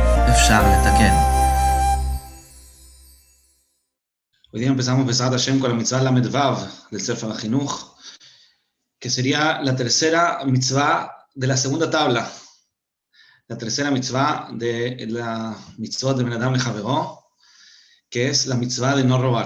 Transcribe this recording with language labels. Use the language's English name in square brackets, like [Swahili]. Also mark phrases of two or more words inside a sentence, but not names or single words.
[Hebrew] אפשר לתקן. [Spanish] Hoy día empezamos [Hebrew] בעזרת השם [Spanish] con la mitzvah Lamed-Vav del Sefer HaChinuch, que sería la tercera mitzvah de la segunda tabla, la tercera mitzvah de la mitzvah de [Hebrew] בין אדם לחברו, [Spanish] que es la mitzvah de no robar.